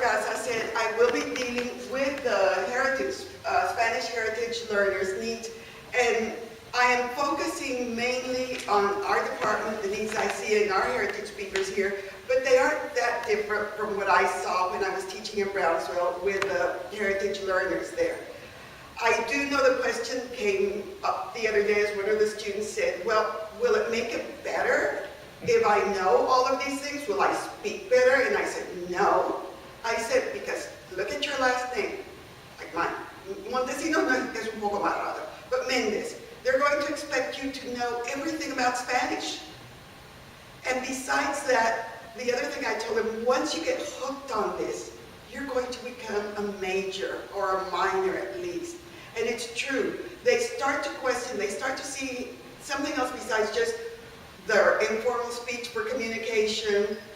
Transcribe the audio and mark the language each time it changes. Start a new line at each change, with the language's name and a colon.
English: Garza said, I will be dealing with the Spanish heritage learners' needs, and I am focusing mainly on our department, the needs I see in our heritage speakers here, but they aren't that different from what I saw when I was teaching in Brownsville with the heritage learners there. I do know the question came up the other day as one of the students said, well, will it make it better if I know all of these things? Will I speak better? And I said, no. I said, because look at your last name, like mine.
Spanish: Montesinos es un poco más raro, but Mendez.
English: They're going to expect you to know everything about Spanish. And besides that, the other thing I told them, once you get hooked on this, you're going to become a major or a minor at least. And it's true. They start to question, they start to see something else besides just their informal speech for communication.